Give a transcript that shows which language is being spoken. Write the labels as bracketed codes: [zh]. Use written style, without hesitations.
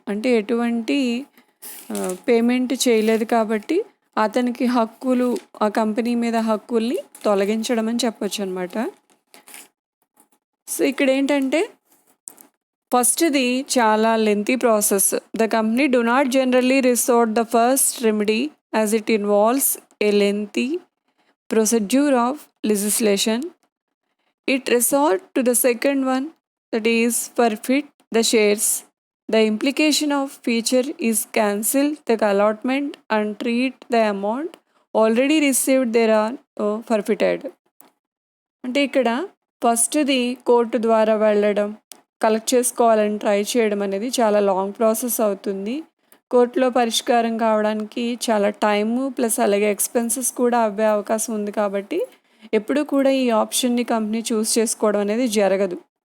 [te] అంటే ఎటువంటి పేమెంట్ చేయలేదు కాబట్టి అతనికి హక్కులు, ఆ కంపెనీ మీద హక్కుల్ని తొలగించడం అని చెప్పొచ్చు అనమాట. సో ఇక్కడ ఏంటంటే ఫస్ట్ది చాలా lengthy process. [en] The company do not generally resort the first remedy as it involves a lengthy procedure of legislation. It resort to the second one, that is forfeit the shares. The implication of feature is cancel the allotment and treat the amount already received there are forfeited. [te] అంటే ఇక్కడ ఫస్ట్ది court ద్వారా వెళ్ళడం, collect చేసుకోవాలని try చేయడం అనేది చాలా long process అవుతుంది. కోర్టులో పరిష్కారం కావడానికి చాలా టైము ప్లస్ అలాగే ఎక్స్పెన్సెస్ కూడా అవ్వే అవకాశం ఉంది. కాబట్టి ఎప్పుడు కూడా ఈ ఆప్షన్ని కంపెనీ చూస్ చేసుకోవడం అనేది జరగదు.